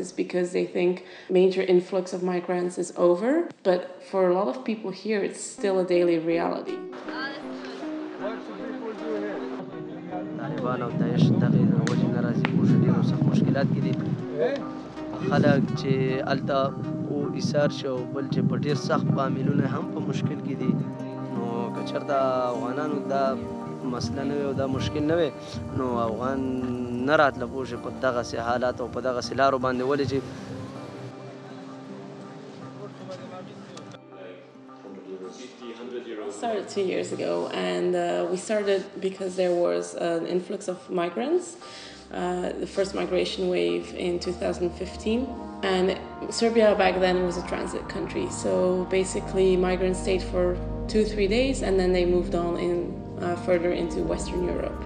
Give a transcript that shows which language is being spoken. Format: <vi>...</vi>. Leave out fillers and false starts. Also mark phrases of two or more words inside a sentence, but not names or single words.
<en>because they think major influx of migrants is over, but for a lot of people here it's still a daily reality.</en> <ps>طالبان او داعش دغه وجه نه راځي موږ ډېرو سخت مشکلات کې دي خلک چې هلته ایثار شي او بل چې په ډېر سخت فامیلونه هم په مشکل کې دي نو که چېرته افغانانو دا مسله نه وي او دا مشکل نه وي نو افغان نه راتله پوه شي په دغسې حالات او په دغسې لارو باندې ولې چې</ps> <en>Started 2 years ago, and we started because there was an influx of migrants, the first migration wave in 2015, and Serbia back then was a transit country, so basically migrants stayed for 2-3 days and then they moved on further into Western Europe.</en>